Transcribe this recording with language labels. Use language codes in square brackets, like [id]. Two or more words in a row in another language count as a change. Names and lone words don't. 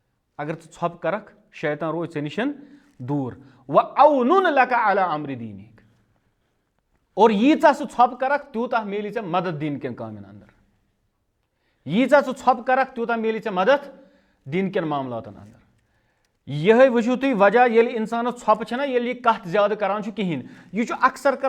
[ks] अगर ژٕ ژھۄپہٕ کرکھ शैतान रोزِ ژےٚ نِشن دوٗر [ar] وَأَوْنُنْ لَكَ عَلَى أَمْرِ دِينِكَ [ks] اور ییٖژاہ ژٕ ژھۄپہٕ کرکھ تیوٗتاہ میلی ژےٚ مدد دیٖن کٮ۪ن کامٮ۪ن اندر ییٖژاہ ژٕ ژھۄپہٕ کرکھ تیوٗتاہ میلی ژےٚ مدد دیٖن کٮ۪ن معاملاتن اندر یِہے وٕچھِو تُہۍ وجہ ییٚلہِ اِنسانس ژھۄپہٕ چھنہ ییٚلہِ یہِ کتھ زیادٕ کران چھُ کِہینۍ یہِ چھُ اکثر کران